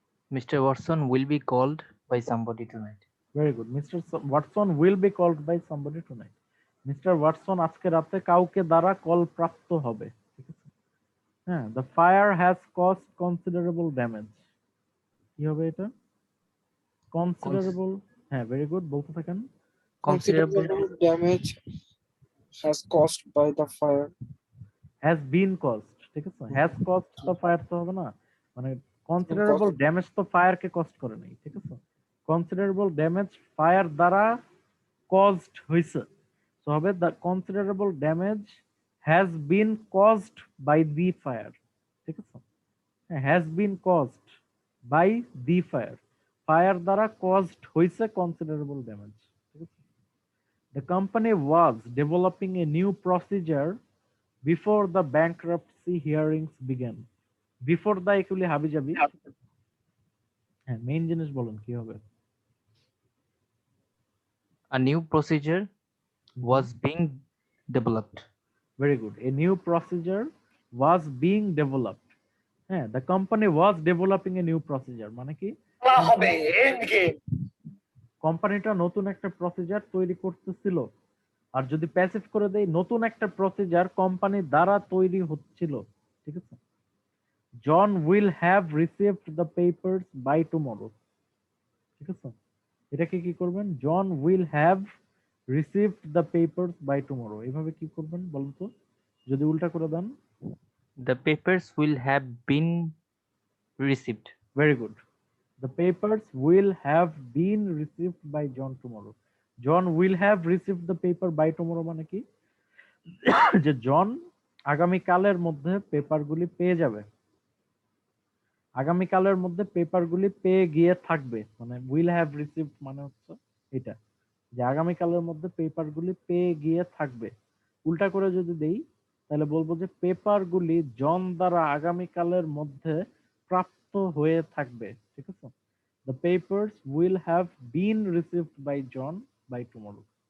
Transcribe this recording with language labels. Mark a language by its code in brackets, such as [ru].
[en] Mr. Watson will be called by somebody tonight. Very good, [bn] mister Watson will be called by somebody tonight, mister Watson আজকে রাতে কাউকে দ্বারা call প্রাপ্ত হবে। [en] ঠিক আছে, হ্যাঁ, the fire has caused considerable damage, [bn] কি হবে এটা? কনসিডারেবল, হ্যাঁ, ভেরি গুড, বলতে থাকেন। [en] Considerable Considerable damage has caused by the fire. Has been cost, [bn] ঠিক আছে, হ্যাজ কস্ট তো ফায়ার তো হবে না, মানে কনসিডারেবল ড্যামেজ তো ফায়ারকে কস্ট করে নাই। ঠিক আছে, কনসিডারেবল ড্যামেজ ফায়ার দ্বারা কজড হইছে, তো হবে [en] The considerable damage has been caused by the fire. [bn] ঠিক আছে, [en] has been caused by the fire, [bn] fire দ্বারা কজড হইছে কনসিডারেবল ড্যামেজ। [en] ঠিক আছে, the company was developing a new procedure before the bankruptcy hearings began. [bn] Before the এগুলি হাবি যাবি, হ্যাঁ, মেইন জিনিস বলুন কি হবে? [en] a new procedure was being developed. Very good, a new procedure was being developed. হ্যাঁ, the company was developing a new procedure [bn] মানে কি? কোম্পানিটা নতুন একটা প্রসিজার তৈরি করতেছিল। আর যদি প্যাসিভ করে দেই, নতুন একটা প্রসিজার কোম্পানি দ্বারা তৈরি হচ্ছিল। [en] ঠিক আছে, John will have received the papers by tomorrow. [bn] ঠিক আছে, এটাকে কি করবেন? [en] John will have received the papers by tomorrow, [bn] এভাবে কি করবেন বলুন তো, যদি উল্টা করে দেন? [en] The papers will have been received. Very good. The papers will have been received by John tomorrow. John will have received the paper by tomorrow [bn] মানে কি? যে জন আগামীকালের মধ্যে পেপারগুলি পেয়ে যাবে, আগামীকালের মধ্যে পেপারগুলি পেয়ে গিয়ে থাকবে। মানে উইল হ্যাভ রিসিভড মানে হচ্ছে এটা, যে আগামীকালের মধ্যে পেপারগুলি পেয়ে গিয়ে থাকবে। উল্টা করে যদি দেই তাহলে বলবো যে পেপারগুলি জন দ্বারা আগামীকালের মধ্যে প্রাপ্ত হয়ে থাকবে। [en] ঠিক আছে, the papers will have been received by John by tomorrow.